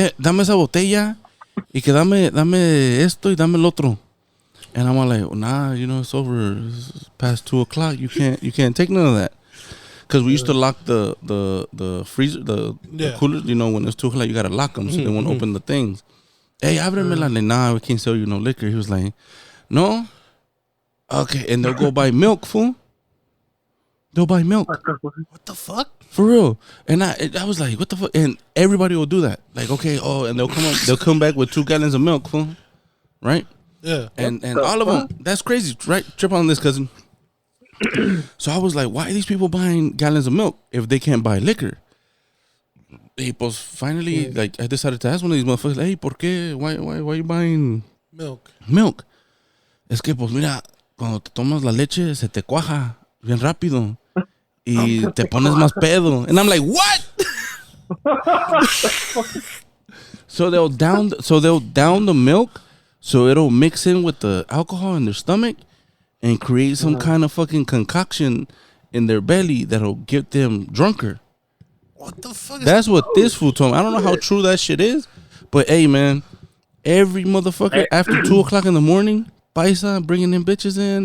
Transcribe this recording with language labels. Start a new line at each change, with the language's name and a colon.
Spanish: Dame esa botella y que dame esto y dame el otro.
English: And I'm like, well, nah, you know, it's over. It's past 2:00. You can't take none of that. Because we used to lock the freezer, the coolers. You know, when it's 2:00, you gotta lock them so they won't open the things. Hey, ábreme la. Nah, we can't sell you no liquor. He was like, no. Okay, and they'll go buy milk, fool. They'll buy milk. What the fuck? For real. And I was like, what the fuck? And everybody will do that. Like, okay, and they'll come back with 2 gallons of milk, fool. Right? Yeah. And all of them, that's crazy, right? Trip on this, cousin. So I was like, why are these people buying gallons of milk if they can't buy liquor? Hey, pues finally, like, I decided to ask one of these motherfuckers, hey, ¿por qué? Why are you buying milk?
Spanish: Es que, pues, mira, cuando te tomas la leche se te cuaja bien rápido y te pones más pedo.
English: And I'm like, what? So they'll down the milk so it'll mix in with the alcohol in their stomach and create some kind of fucking concoction in their belly that'll get them drunker. What the fuck? That's what this fool told me. I don't know how true that shit is, but hey, man, every motherfucker after 2 o'clock in the morning, paisa bringing in bitches in.